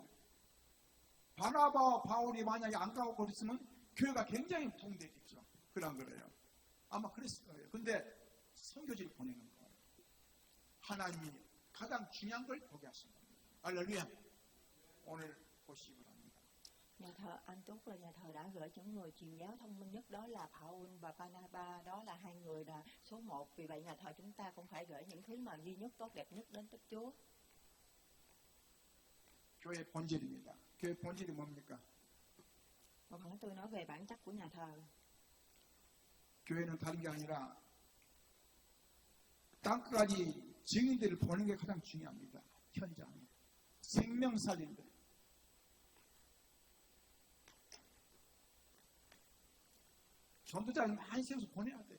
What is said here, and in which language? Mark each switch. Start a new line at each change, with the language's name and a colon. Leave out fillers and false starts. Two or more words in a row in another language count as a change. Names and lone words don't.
Korean: 바나바와 바울이 만약에 안 가고 그랬으면 교회가 굉장히 부흥되겠죠. 그런 거예요. 아마 그랬을 거예요. 근데 선교지를 보내는 거예요. 하나님이 가장 중요한 걸 보게 하신 겁니다. 할렐루야. 오늘 보시기 바랍니다.
Vietnamese: Nhà thờ Antioch là nhà thờ đã gửi những người truyền giáo thông minh nhất, đó là Paul và Barnabas, đó là hai người là số 1. Vì vậy nhà thờ chúng ta cũng phải gửi những thứ mà duy nhất, tốt đẹp nhất đến Đức Chúa.
Korean: 교회 본질입니다. 교회 본질이 뭡니까?
Vietnamese: Và phần thứ tư nói về bản chất của nhà thờ.
Korean: 교회는 다른 게 아니라 땅끝까지 증인들을 보는 게 가장 중요합니다. 현장에. 생명 살린다. 전도자를 많이 세워서 보내야 돼.